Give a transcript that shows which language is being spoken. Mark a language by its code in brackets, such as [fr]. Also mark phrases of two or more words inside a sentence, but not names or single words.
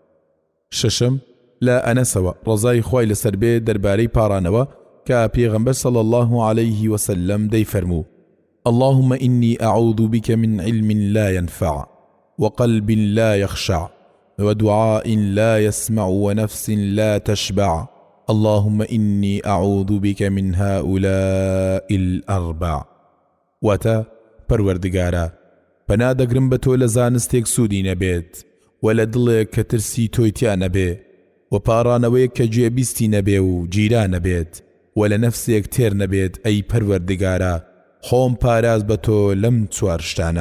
[ckb] شەشەم لە ئەنەسەوە ڕەزای خوای لەسەر بێ دەربارەی پاڕانەوە کە پێغەمبەر [ar] صلی الله عليه وسلم [ckb] دەیفەرموو [ar] اللهم إني أعوذ بك من علم لا ينفع وقلب لا يخشع ودعاء لا يسمع ونفس لا تشبع اللهم إني أعوذ بك من هؤلاء الأربع. [ckb] وتا پەروەردگارە پەنا دەگرم بە تۆ لە زانستێک سوودی نەبێت و لە دڵێک کە ترسی تۆی تیا نەبێ و پاڕانەوەیەک کە گوێبیستی نەبێ و گیرا نەبێت و لە نەفسێک تێر نەبێت ئەی پەروەردگارە خۆم پاراز بە تۆ لەم 4 شتانە.